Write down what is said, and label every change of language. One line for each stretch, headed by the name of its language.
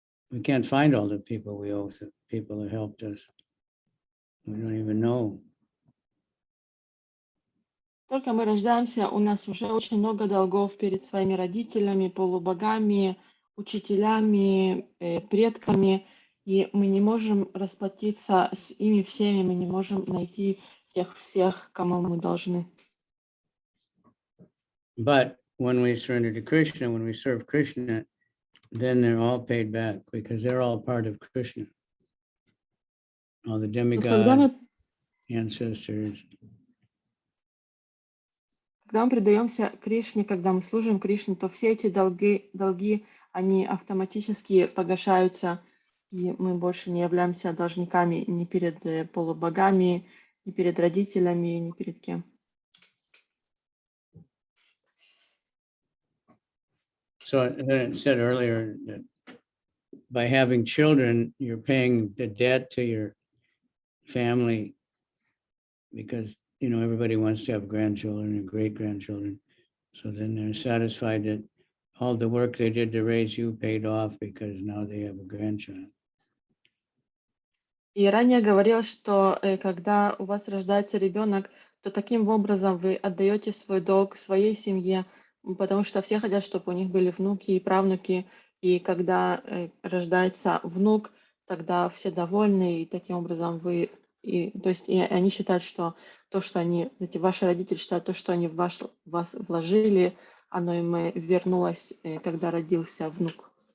English: we can't find all the people we owe, the people that helped us. We don't even know.
Russian: Только мы рождаемся, у нас уже очень много долгов перед своими родителями, полубогами, учителями, предками, и мы не можем расплатиться с ими всеми, мы не можем найти тех всех, кому мы должны.
English: But when we surrender to Krishna, when we serve Krishna, then they're all paid back because they're all part of Krishna. All the demigods, ancestors.
Russian: Когда мы предаемся Кришне, когда мы служим Кришне, то все эти долги, они автоматически погашаются, и мы больше не являемся должниками ни перед полубогами, ни перед родителями, ни перед кем.
English: So it said earlier that by having children, you're paying the debt to your family because, everybody wants to have grandchildren and great-grandchildren. So then they're satisfied that all the work they did to raise you paid off because now they have a grandchild.
Russian: И ранее говорил, что когда у вас рождается ребенок, то таким образом вы отдаете свой долг своей семье, потому что все хотят, чтобы у них были внуки и правнуки, и когда рождается внук, тогда все довольны, и таким образом то есть и они считают, что то, что ваши родители считают, то, что они в вас вложили, оно им вернулось, когда родился внук.